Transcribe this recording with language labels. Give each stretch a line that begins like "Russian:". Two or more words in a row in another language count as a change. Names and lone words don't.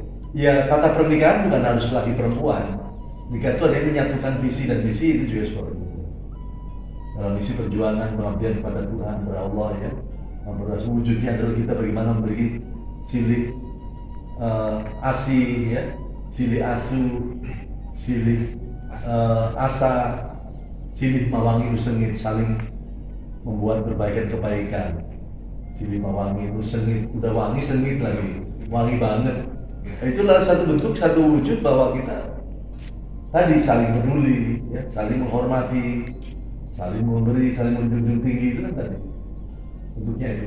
Indonesian: Ya kata pernikahan bukan harus laki perempuan. Nikah itu ada yang menyatukan visi dan misi itu juga seperti itu. Dalam misi perjuangan pengabdian kepada Tuhan, kepada Allah ya, wujudnya adalah kita bagaimana memberi
Sundanese: silih asi
Indonesian: ya,
Sundanese: silih asu, silih asa, silih mawangi usengit,
Indonesian: saling membuat perbaikan-kebaikan.
Sundanese: Silih mawangi
Indonesian: itu sengit, udah wangi sengit lagi, wangi banget. Itulah satu bentuk, satu wujud bahwa kita tadi saling peduli, ya, saling menghormati, saling memberi, saling menjunjung tinggi, itu kan tadi bentuknya itu.